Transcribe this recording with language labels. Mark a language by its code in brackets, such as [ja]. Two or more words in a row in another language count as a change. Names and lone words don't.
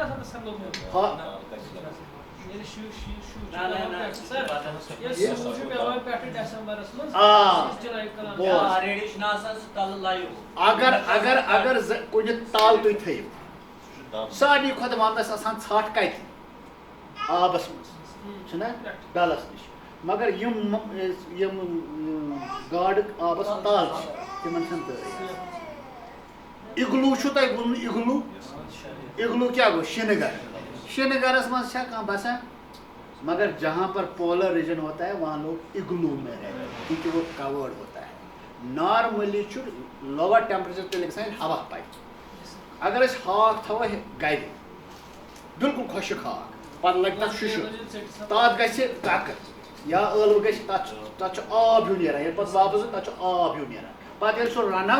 [ks] اگر کُنہِ تل تُہۍ تھٲیِو سارنٕے کھۄتہٕ ونٛدس آسان ژھٹھ کتہِ آبس منٛز چھُنہ ڈلس نِش مگر یِم گاڈٕ آبس تل چھِ تِمن چھنہٕ تۭرٕے اِگلوٗ چھُو تۄہہِ بوٗزمُت اِگلوٗ کیٛاہ گوٚو شِنہٕ گرٕ شِنہٕ گرس منٛز چھا کانٛہہ بسان مگر [ur] جہاں پر پولر ریجن ہوتا ہے [ks] وہاں لوگ اگلو میں رہتے ہیں کیونکہ وہ کورڈ ہوتا ہے نارملی چھُ لوور ٹیمپریچر تیٚلہِ گژھان ییٚلہِ ہوا پکہِ اگر أسۍ ہاکھ تھاوو گرِ بالکل خۄشک ہاکھ پتہٕ لگہِ تتھ شُشُر تتھ گژھِ ککر یا ٲلوٕ گژھِ تتھ چھُ آب ہیوٗ نیران ییٚلہِ پتہٕ واپس تتھ چھُ آب ہیوٗ نیران پتہٕ ییٚلہِ سُہ رنو